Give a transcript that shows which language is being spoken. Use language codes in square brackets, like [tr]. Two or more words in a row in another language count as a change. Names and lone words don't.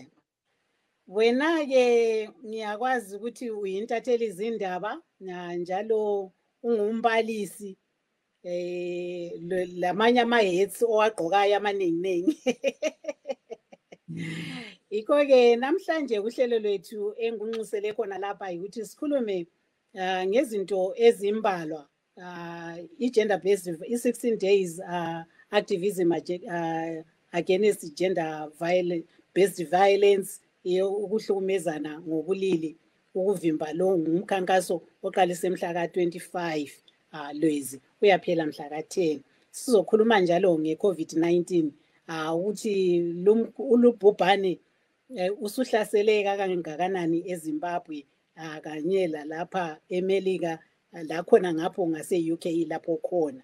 [nd] Wena-ke ngiyakwazi ukuthi uyintatheli izindaba njalo ungumbalisi lamanye ama-hats owagqokayo amaningi. Iko-ke namhlanje kuhlelo lwethu engunxusele khona lapha ukuthi sikhulume ngezinto ezimbalwa i- [en] gender based [nd] i- [en] 16 days activism against gender based violence, [nd] ukuhlukumezana ngobulili, ukuvimba lo ngumkhankaso oqalise mhla ka-25 Lwezi uyaphela mhla ka-10. Sizokhuluma njalo nge-COVID-19 ukuthi ulubhubhane usuhlasele kangakanani eZimbabwe kanye lapha eMelika lakhona ngapho ngase-UK lapho khona.